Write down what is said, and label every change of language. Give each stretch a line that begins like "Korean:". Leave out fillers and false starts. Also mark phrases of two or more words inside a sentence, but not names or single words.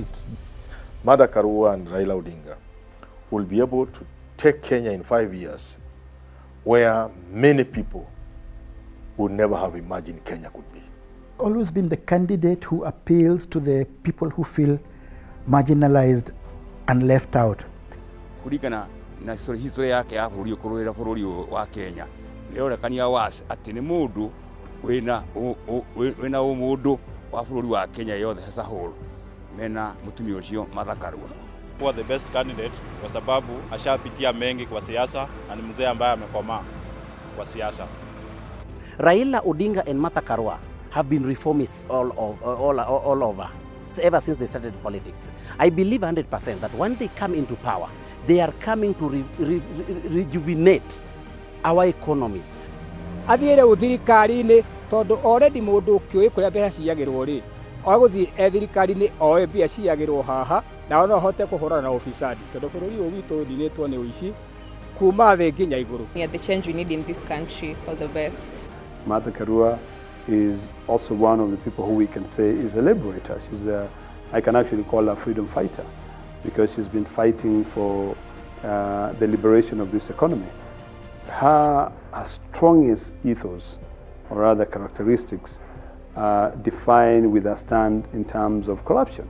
English: Martha Karua and Raila Odinga will be able to take Kenya in 5 years where many people would never have imagined Kenya could be. Always been the candidate who appeals to the people who feel marginalized and left out.
Kikuyu: Kuringana na history yake ya bũrũri ũkũrũĩra bũrũri wa Kenya nĩ orekania wasi atĩ nĩ mũndũ wĩna ũmũndũ wa bũrũri wa Kenya yothe
English: as a whole
Kikuyu: mena mũtumia ũcio Martha Karua.
Swahili: Kuwa
English: the best candidate
Swahili: kwa sababu ashapitia mengi kwa siasa na ni mzee ambaye amekomaa kwa siasa.
English: Raila Odinga and Martha Karua have been reformists all over ever since they started politics. I believe 100% that when they come into power, they are coming to rejuvenate our economy.
Kikuyu: Athiire uthirikari-ini tondu already mundu kioi kuria mbeca ciagirwo ri oguthi ethirikari-ini oe mbia ciagirwo haha na no hote kuhurana na ofisadi tondu bururi uyu witu ndinetwo ni uici kuma thi nginya iguru.
English: The change we need in this country for the best. Martha Karua is also one of the people who we can say is a liberator. She's I can actually call her a freedom fighter. because she's been fighting for the liberation of this economy. Her strongest ethos, or other characteristics, defined with a stand in terms of corruption.